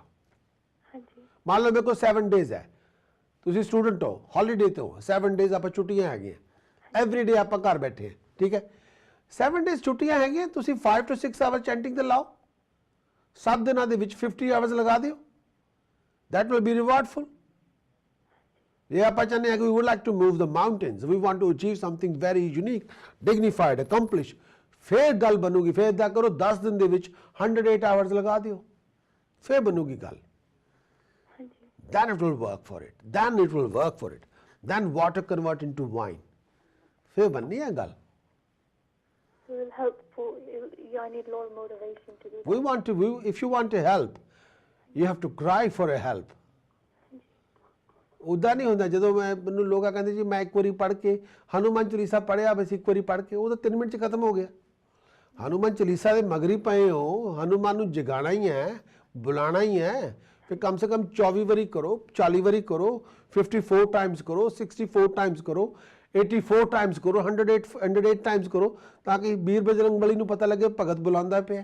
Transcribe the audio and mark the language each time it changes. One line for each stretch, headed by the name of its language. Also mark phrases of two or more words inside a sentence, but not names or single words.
Punjabi: ਹਾਂਜੀ। ਮੰਨ ਲਓ ਮੇਰੇ ਕੋਲ 7 ਡੇਜ਼ ਹੈ, ਤੁਸੀਂ ਸਟੂਡੈਂਟ ਹੋ, ਹੌਲੀਡੇ ਤੇ ਹੋ, 7 ਡੇਜ਼ ਆਪਾਂ ਛੁੱਟੀਆਂ ਹੈਗੀਆਂ,
English: every day
Punjabi: ਆਪਾਂ ਘਰ ਬੈਠੇ ਹਾਂ, ਠੀਕ ਹੈ। 7 ਡੇਜ਼ ਛੁੱਟੀਆਂ ਹੈਗੀਆਂ, ਤੁਸੀਂ
English: 5 to 6 hour
Punjabi: ਚੈਂਟਿੰਗ ਤੇ ਲਾਓ, 7 ਦਿਨਾਂ ਦੇ ਵਿੱਚ 50 ਆਵਰਸ ਲਗਾ ਦਿਓ,
English: that will be rewardful।
Punjabi: ਜੇ ਆਪਾਂ ਚਾਹੁੰਦੇ ਹਾਂ ਕਿ
English: we would like to move the mountains, we want to achieve something very unique, dignified, accomplished,
Punjabi: ਫਿਰ ਗੱਲ ਬਣੂਗੀ। ਫਿਰ ਇੱਦਾਂ ਕਰੋ 10 ਦਿਨ ਦੇ ਵਿੱਚ 108 ਆਵਰਸ ਲਗਾ ਦਿਓ, ਫਿਰ ਬਣੂਗੀ ਗੱਲ।
English: Then it will work for it, then it will work for it, then water convert into wine,
Punjabi: ਫਿਰ ਬਣਨੀ ਹੈ ਗੱਲ।
English: It will help for, yeah, I need a lot of motivation to do that. If you want to help, you have to cry for a help।
Punjabi: ਉੱਦਾਂ ਨਹੀਂ ਹੁੰਦਾ। ਜਦੋਂ ਮੈਨੂੰ ਲੋਕ ਕਹਿੰਦੇ ਜੀ ਮੈਂ ਇੱਕ ਵਾਰੀ ਪੜ੍ਹ ਕੇ ਹਨੂੰਮਾਨ ਚਾਲੀਸਾ ਪੜ੍ਹਿਆ, ਬਸ ਇੱਕ ਵਾਰੀ ਪੜ੍ਹ ਕੇ, ਉਹ ਤਾਂ 3 ਮਿੰਟ 'ਚ ਖਤਮ ਹੋ ਗਿਆ। ਹਨੂੰਮਾਨ ਚਾਲੀਸਾ ਦੇ ਮਗਰੀ ਪਏ ਹੋ, ਹਨੂੰਮਾਨ ਨੂੰ ਜਗਾਣਾ ਹੀ ਹੈ, ਬੁਲਾਣਾ ਹੀ ਹੈ, ਫਿਰ ਕਮ ਸੇ ਕਮ 24 ਵਾਰੀ ਕਰੋ, 40 ਵਾਰੀ ਕਰੋ, 54 ਟਾਈਮਸ ਕਰੋ, 64 ਟਾਈਮਸ ਕਰੋ, 84 ਟਾਈਮਸ ਕਰੋ, 108 ਟਾਈਮਸ ਕਰੋ, ਤਾਂ ਕਿ ਵੀਰ ਬਜਰੰਗ ਬਲੀ ਨੂੰ ਪਤਾ ਲੱਗੇ ਭਗਤ ਬੁਲਾਉਂਦਾ ਪਿਆ।